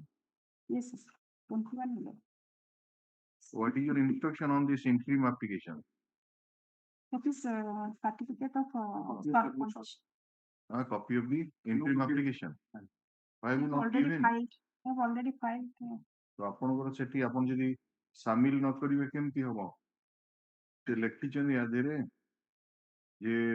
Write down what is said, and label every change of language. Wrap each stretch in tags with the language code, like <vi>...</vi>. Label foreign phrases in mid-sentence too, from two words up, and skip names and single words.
<en>Yes, 21/11. What is your instruction on this interim application? That is certificate of A copy of the interim application. Why have you not already given? filed. I have already filed.</en> <or>So ଆପଣଙ୍କର ସେଠି ଆପଣ ଯଦି ସାମିଲ ନ କରିବେ କେମିତି ହବ? ସେ ଲେଖିଛନ୍ତି ୟା ଦେହରେ ଯେ</or>